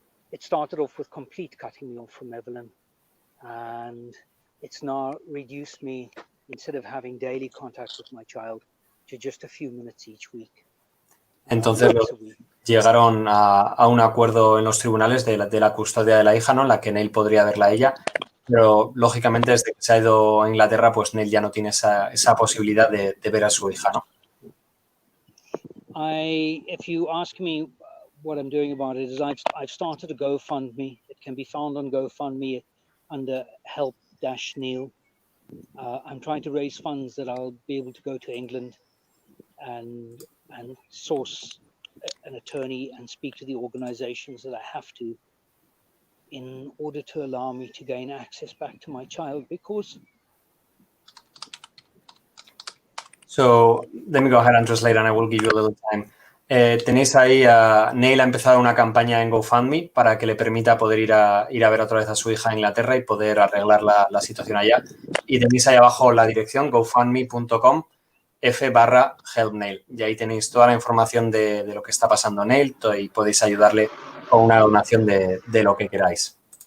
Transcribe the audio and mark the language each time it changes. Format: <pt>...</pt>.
<en>It started off with complete cutting me off from Evelyn. And it's now reduced me, instead of having daily contact with my child, to just a few minutes each week.</en> <es>Entonces llegaron a un acuerdo en los tribunales de la custodia de la hija, ¿no? En la que Neill podría verla a ella, pero lógicamente desde que se ha ido a Inglaterra, pues Neill ya no tiene esa posibilidad de ver a su hija, ¿no?</es> <en>If you ask me what I'm doing about it, is I've started a GoFundMe. It can be found on GoFundMe under help-Neill. I'm trying to raise funds that I'll be able to go to England and source an attorney and speak to the organizations that I have to, in order to allow me to gain access back to my child, because... So, let me go ahead and translate and I will give you a little time.</en> <es>Tenéis ahí, Neill ha empezado una campaña en GoFundMe para que le permita poder ir a ver otra vez a su hija a Inglaterra y poder arreglar la situación allá. Y tenéis ahí abajo la dirección gofundme.com/help Neill. Y ahí tenéis toda la información de lo que está pasando Neill y podéis ayudarle con una donación de lo que queráis.</es>